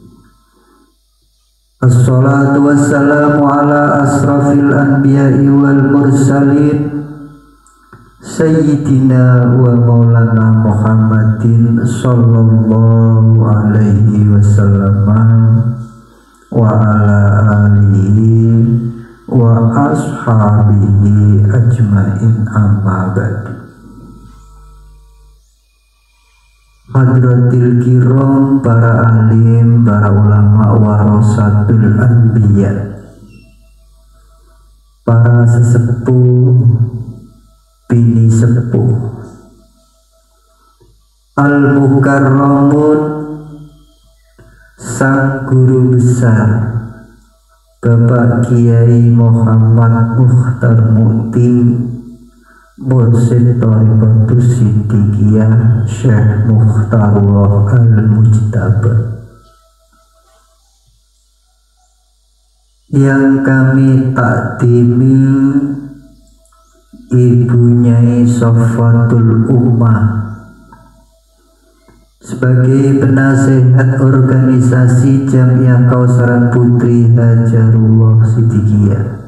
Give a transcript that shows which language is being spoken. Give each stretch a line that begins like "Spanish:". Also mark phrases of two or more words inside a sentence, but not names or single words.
Arabic: الصلاة والسلام على أشرف الأنبياء والمرسلين سيدنا ومولانا محمد صلى الله عليه وسلم وعلى آله وأصحابه أجمعين أما بعد. حضرات الكرام,
Indonesian: para alim, para ulama,
Arabic: ورثة الأنبياء,
Indonesian: para sesepuh, bini sepuh, al-mukarramun, sang guru besar Bapak Kiai Muhammad Mukhtar Mukti Mursyid Thariqatus Siddiqiyah Syekh Mukhtarullah Al-Mujtaba, yang kami takdimi Ibu Nyai Safatul Ummah sebagai penasehat organisasi Jamiah Kausaran Putri Hajarullah Siddiqiyah,